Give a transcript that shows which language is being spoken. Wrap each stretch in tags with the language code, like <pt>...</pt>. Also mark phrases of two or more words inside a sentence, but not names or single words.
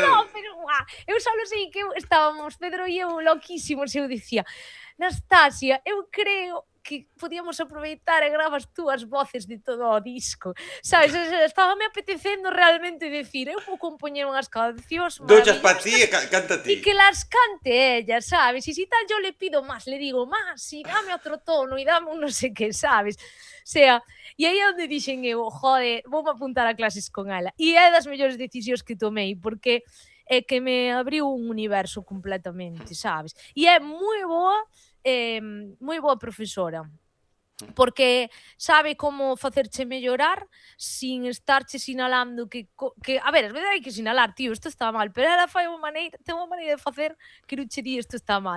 <gl>no, pero eu só sei que estábamos, Pedro e eu, loquísimos, e eu dicía, Nastasia, eu creo que podíamos aproveitar e gravas tú as voces de todo o disco, sabes? Estábame apetecendo realmente decir, eu vou compoñer unhas cancións douchas pa ti e maravillosas canta y ti.</gl> <es>que las cante ella, ¿sabes? Y si tal yo le pido más, le digo más, y dame otro tono, y dame un no sé qué, ¿sabes? O sea,</es> <gl>e aí é onde dixen eu, jode, voume apuntar a clases con ela. E é das mellores decisións que tomei, porque é que me abriu un universo completamente, sabes? E é moi boa profesora, porque sabe como facerche mellorar sin estarche sinalando que a ver, ás veces hai que sinalar, tío, isto está mal, pero ela fai ten unha maneira de facer que non che di isto está mal,</gl>